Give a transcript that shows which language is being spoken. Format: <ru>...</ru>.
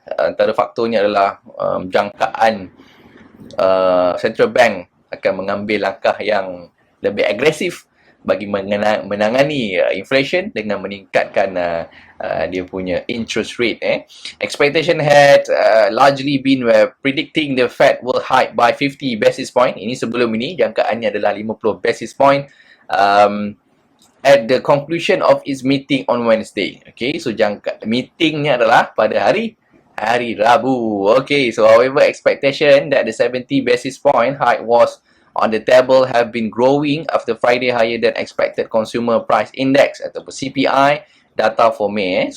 <ms>Antara faktornya adalah jangkaan central bank akan mengambil langkah yang lebih agresif bagi menangani inflation dengan meningkatkan dia punya interest rate.</ms> <en>Expectation had largely been predicting the Fed will hike by 50 basis point.</en> <ms>Ini sebelum ini jangkaannya adalah</ms> <en>50 basis point at the conclusion of its meeting on Wednesday.</en> <ms>Okay, so meetingnya adalah pada hari Rabu.</ms> <en>Okay, so however expectation that the 70 basis point hike was on the table have been growing after Friday higher than expected consumer price index ataupun CPI data for May.</en>